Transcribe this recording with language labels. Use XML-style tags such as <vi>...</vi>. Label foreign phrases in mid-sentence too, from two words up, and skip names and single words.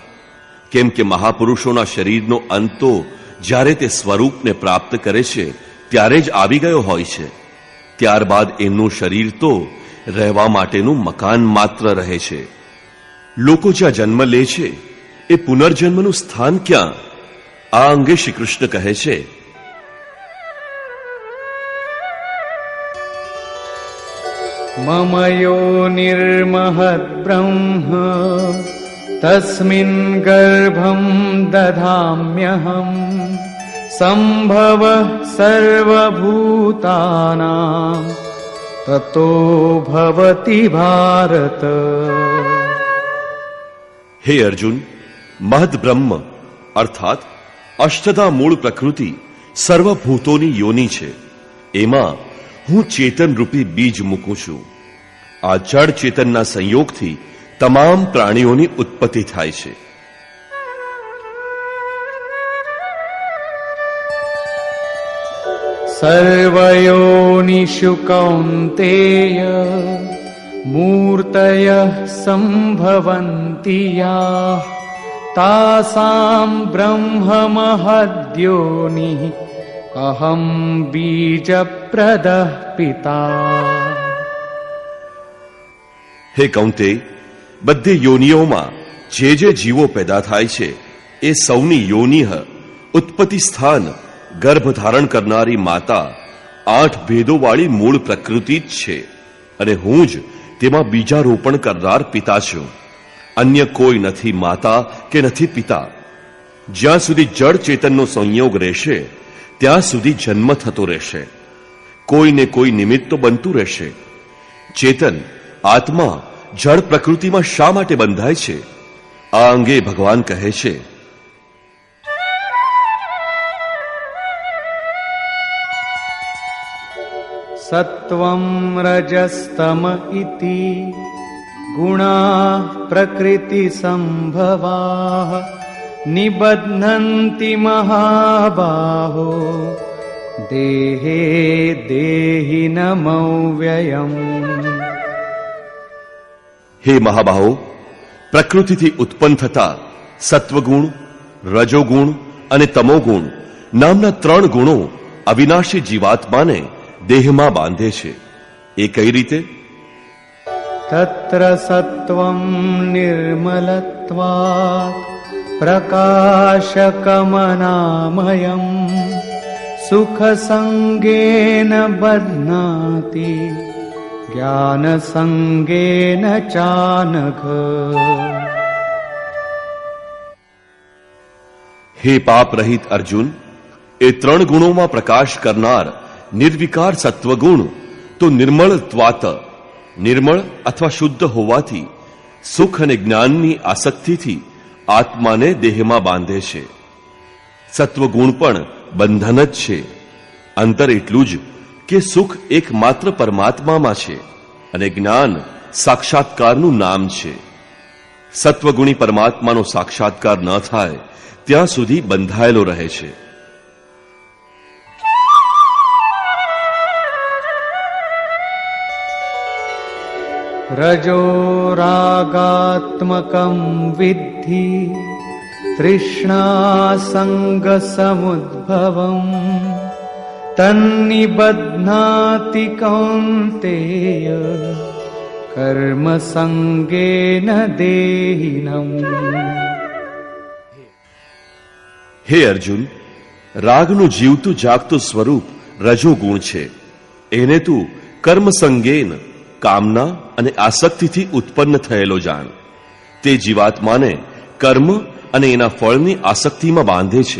<gu>કેમ કે મહાપુરુષોના શરીરનો અંત તો જ્યારે તે સ્વરૂપને પ્રાપ્ત કરે છે ત્યારે જ આવી ગયો હોય છે. ત્યારબાદ એમનું શરીર તો રહેવા માટેનું મકાન માત્ર રહે છે. લોકો જ્યાં જન્મ લે છે એ પુનર્જન્મનું સ્થાન ક્યાં? આ અંગે શ્રી કૃષ્ણ કહે છે,</gu> <sa>मम योनिर्महद् ब्रह्म तस्मिन् गर्भं दधाम्यहम् सम्भवः सर्वभूतानां ततो भवति भारत।</sa> <gu>હે અર્જુન, મહદ બ્રહ્મ અર્થાત અષ્ટધા મૂળ પ્રકૃતિ સર્વભૂતોની યોની છે. એમાં હું ચેતન રૂપી બીજ મૂકું છું. આ જડ ચેતનના સંયોગથી તમામ પ્રાણીઓની ઉત્પત્તિ થાય છે.</gu> <sa>सर्वयोनिषु कौन्तेय मूर्तयः सम्भवन्ति याः तासां ब्रह्ममहद्योनिः अहं बीजप्रदः पिता।</sa> <gu>હે કૌંતે, બધી યોનિઓમાં જે જે જીવો પેદા થાય છે એ સૌની યોનિહ ઉત્પત્તિ સ્થાન ગર્ભ ધારણ કરનારી માતા 8 ભેદોવાળી મૂળ પ્રકૃતિ જ છે અને હું જ તેમાં બીજારોપણ કરનાર પિતા છું. અન્ય કોઈ નથી માતા કે નથી પિતા. જ્યાં સુધી જડ ચેતનનો સંયોગ રહેશે ત્યાં સુધી જન્મ થતો રહેશે. કોઈને કોઈ નિમિત્ત તો બનતું રહેશે. ચેતન આત્મા જળ પ્રકૃતિમાં શા માટે બંધાય છે? આ અંગે ભગવાન કહે છે,</gu> <sa>सत्वं रजस्तम इति गुणाः प्रकृति संभवाः निबध्नन्ति महाबाहो देहे देहिनमव्ययम्।</sa> <gu>હે મહાબાહો, પ્રકૃતિથી ઉત્પન્ન થતા સત્વગુણ, રજોગુણ અને તમોગુણ નામના 3 ગુણો અવિનાશી જીવાત્માને દેહમાં બાંધે છે. એ કઈ રીતે?</gu> <sa>तत्र सत्वं निर्मलत्वात् प्रकाशकमनामयम् सुखसंगेन बध्नाति ज्ञानसंगेन चानघ।</sa> <gu>હે પાપ રહિત અર્જુન, એ 3 ગુણોમાં પ્રકાશ કરનાર નિર્વિકાર સત્વગુણ તો નિર્મળત્વાત, નિર્મળ અથવા શુદ્ધ હોવાથી સુખ અને જ્ઞાનની આસક્તિથી આત્માને દેહમાં બાંધે છે. સત્વગુણ પણ બંધન જ છે. અંતર એટલું જ કે સુખ એકમાત્ર પરમાત્મામાં છે અને જ્ઞાન સાક્ષાત્કારનું નામ છે. સત્વગુણી પરમાત્માનો સાક્ષાત્કાર ન થાય ત્યાં સુધી બંધાયેલો રહે છે.</gu> <sa>रजो रागात्मकं विद्धि तृष्णा संग समुद्भवम् तन्निबध्नाति कौन्तेय कर्म संगेन देहिनम्।</sa> <gu>હે અર્જુન, રાગનું જીવતું જાગતું સ્વરૂપ રજોગુણ છે. એને તું કર્મ સંગેન, કામના અને આસક્તિથી ઉત્પન્ન થયેલો જાણ. તે જીવાત્માને કર્મ અને એના ફળની આસક્તિમાં બાંધે છે.</gu>